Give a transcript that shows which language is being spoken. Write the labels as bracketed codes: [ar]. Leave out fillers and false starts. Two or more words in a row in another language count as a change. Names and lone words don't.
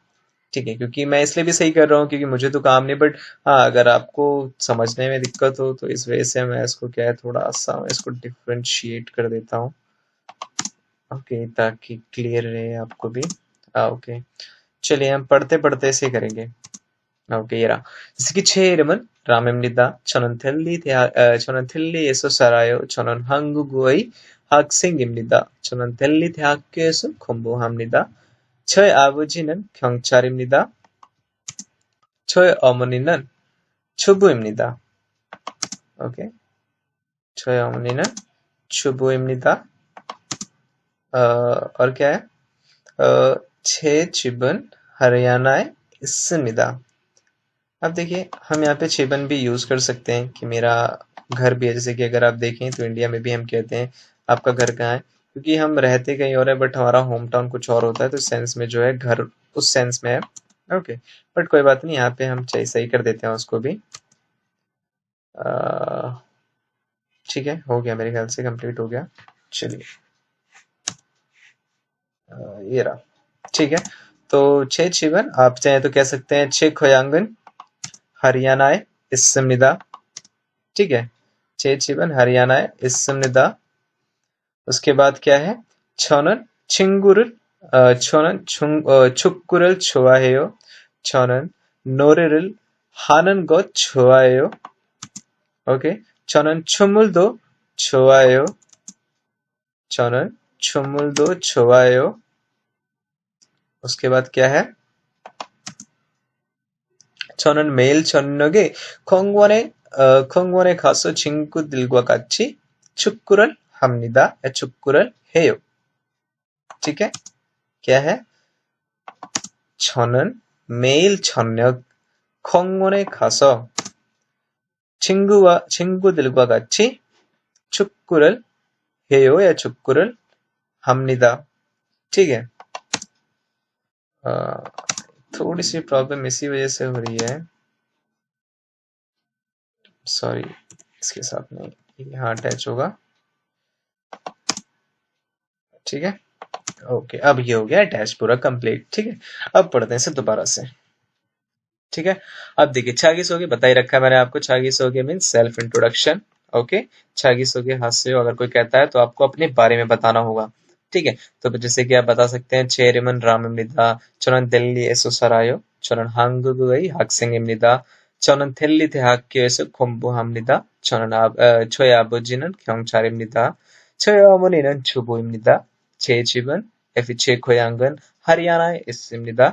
[hi] ठीक है, क्योंकि मैं इसलिए भी सही कर रहा हूँ क्योंकि मुझे तो काम नहीं, बट हाँ अगर आपको समझने में दिक्कत हो तो इस वजह से मैं इसको क्या है, थोड़ा सा मैं इसको डिफ्रेंशिएट कर देता हूँ। ओके, ताकि क्लियर रहे आपको भी। ओके, चलिए हम पढ़ते पढ़ते इसे करेंगे। ओके, ये रहा। जैसे कि [ko] 체이름은 라멘입니다. 저는 델리에서 살아요. 저는 한국의 학생입니다. 저는 델리 대학교에서 공부합니다. 저의 아버지는 경찰입니다. 저의 어머니는 주부입니다. 오케이. 저의 어머니는 주부입니다. [hi] और क्या है, [ko] 제 집은 हरियाणा에 있습니다. [hi] अब देखिए हम यहाँ पे छेबन भी यूज कर सकते हैं कि मेरा घर भी है। जैसे कि अगर आप देखें तो इंडिया में भी हम कहते हैं आपका घर कहाँ है, क्योंकि हम रहते कहीं और है बट हमारा होम टाउन कुछ और होता है, तो इस सेंस में जो है घर उस सेंस में है। ओके, बट कोई बात नहीं, यहाँ पे हम सही कर देते हैं उसको भी। ठीक है, हो गया मेरे ख्याल से, कंप्लीट हो गया। चलिए, ये रहा। ठीक है, तो [ko] 제 집은 [hi] आप चाहें तो कह सकते हैं [ko] 제 고향은 हरियाणा에 있습니다। [hi] ठीक है, [ko] 제 집은 हरियाणा에 있습니다। [hi] उसके बाद क्या है, [ko] 저는 친구를 저는 축구를 좋아해요. 저는 노래를 하는 것 좋아해요. 오케이, 저는 춤을도 좋아해요. 저는 춤을도 좋아해요. [hi] उसके बाद क्या है, [ko] 저는 매일 저녁에 공원에 가서 친구들과 같이 축구를 합니다. 축구를 해요. [hi] ठीक है, क्या है, [ko] 저는 매일 저녁 공원에 가서 친구들과 같이 축구를 해요 या 축구를 합니다. [hi] ठीक है, थोड़ी सी प्रॉब्लम इसी वजह से हो रही है, सॉरी, इसके साथ नहीं, यहाँ अटैच होगा। ठीक है, ओके, अब ये हो गया अटैच पूरा कंप्लीट। ठीक है, अब पढ़ते हैं इसे दोबारा से। ठीक है, अब देखिए छागीसोगे बता ही रखा है मैंने आपको, छागीसोगे [en] mean self introduction. [hi] ओके, [ko] 자기소개 하세요 [hi] अगर कोई कहता है तो आपको अपने बारे में बताना होगा। ठीक है, तो जैसे कि आप बता सकते हैं [ko] 체이름은 라임입니다. 저는 델리에서 살아요. 저는 한국의 학생입니다. 저는 델리 대학교에서 공부합니다. 저의 아버지는 경찰입니다. 저의 어머니는 주부입니다. 제 집은 제 고향은 하리아나에 있습니다.